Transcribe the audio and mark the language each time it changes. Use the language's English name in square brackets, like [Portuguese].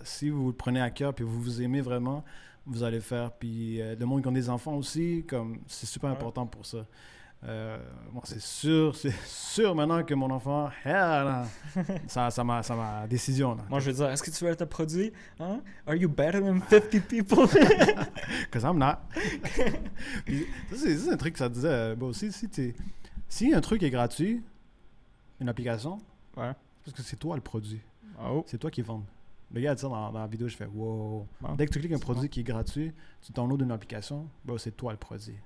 [French] Si vous le prenez à cœur puis vous vous aimez vraiment, vous allez le faire. Puis le monde qui ont des enfants aussi, comme, c'est super Ouais. important pour ça. Moi, c'est sûr maintenant que mon enfant, ça m'a décision. Là. Moi, je veux dire, est-ce que tu veux être produit? Hein? [English] Are you better than 50 people? Cause I'm not. [French] Puis, ça, c'est un truc que ça disait. Bon, si un truc est gratuit, une application, Ouais. c'est parce que c'est toi le produit. Oh. C'est toi qui vends. Le gars a dit ça dans la vidéo, je fais wow. Bon. Dès que tu cliques un C'est produit bon. qui est gratuit, tu downloads une application, bro, c'est toi le produit.